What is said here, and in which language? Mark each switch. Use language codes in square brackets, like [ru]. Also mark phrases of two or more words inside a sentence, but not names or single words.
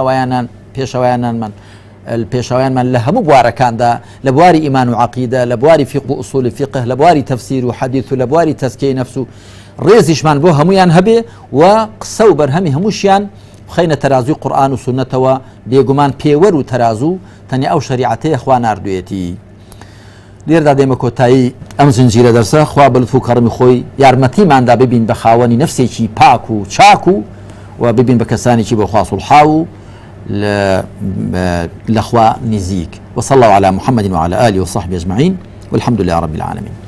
[ckb] پێشەوایانمان لە هەموو بوارەکاندا، لە بواری ئیمان و عەقیدە، لە بواری فیق و ئوسوڵی فیقه، لە بواری تەفسیر و حەدیث و لە بواری تەزکیەی نەفس و ڕێزیشمان بۆ هەمویان هەبێ و قسە و بەرهەمی هەمووشیان بخەینە تەرازوی قورئان و سونەتەوە، بێگومان پێوەر و تەرازوو تەنیا ئەو شریعەتەیە خوا ناردوێتی. لێردا دێمە کۆتایی ئەم زنجیرە دەرسە. خوا بەلوتف و کەڕمی خۆی یارمەتیماندا ببین بە خاوەنی نەفسێکی پاک و چاک و ببین بە کەسانێکی بۆ خوا سوڵحا و لەخوا نزیک. [ar] وصلى الله على محمد وعلى آله وصحبه أجمعين والحمد لله رب العالمين.